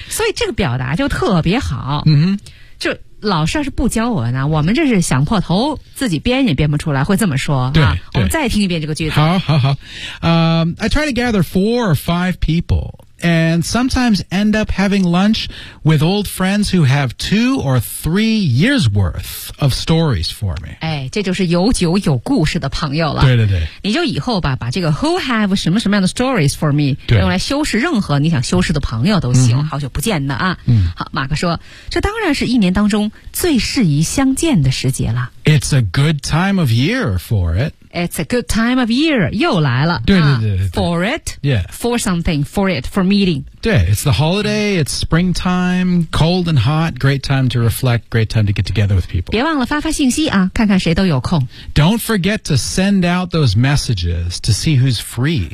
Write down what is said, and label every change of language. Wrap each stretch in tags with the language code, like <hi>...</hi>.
<zh>所以这个表达就特别好。 Mm-hmm. 就老师要是不教我呢，我们这是想破头自己编也编不出来，会这么说。对，啊、我们再听一遍这个句子。</zh> <en>好。I try to gather 4 or 5 people. And sometimes end up having lunch with old friends who have 2 or 3 years worth of stories for me.</en> <zh>哎，这就是有酒有故事的朋友了。对对对，你就以后吧，把这个</zh> <en>who have</en> <zh>什么什么样的</zh> <en>stories for me</en> <zh>用来修饰任何你想修饰的朋友都行。嗯、好久不见的啊。嗯。好，马克说，这当然是一年当中最适宜相见的时节了。</zh> <en>It's a good time of year for it. It's a good time of year.</en> <zh>又来了。对。</zh> <en>For it. Yeah. For something. For it. For meeting. 对。It's the holiday. It's springtime. Cold and hot. Great time to reflect. Great time to get together with people.</en> <zh>别忘了发发信息啊，看看谁都有空。</zh> <en>Don't forget to send out those messages to see who's free.</en>